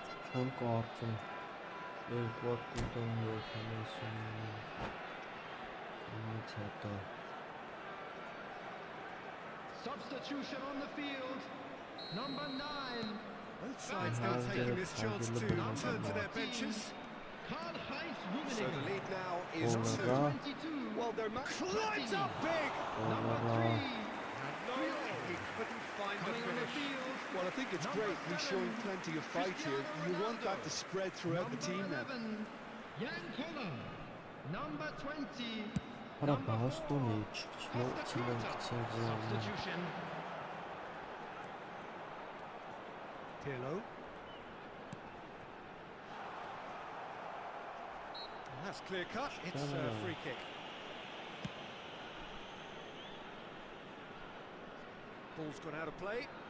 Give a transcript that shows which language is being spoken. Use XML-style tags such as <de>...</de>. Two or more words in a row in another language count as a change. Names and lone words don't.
<hy>Չեմ կարծում երկու հատ կուտան 79-ից հետո</hy> <en>Substitution on the field. Number 9. Both sides now taking this chance to turn to their benches. So the lead now is 2. Well, they're Climbs up big! Number 3. And no, he couldn't find the finish. Well, I think it's great. He's showing plenty of fight here. You want that to spread throughout the team now. Number 20.</en> <hy>Արա բաստոնի չմոծիլենք</hy> <en>Pirlo. That's clear cut. It's a free kick. Ball's gone out of play.</en>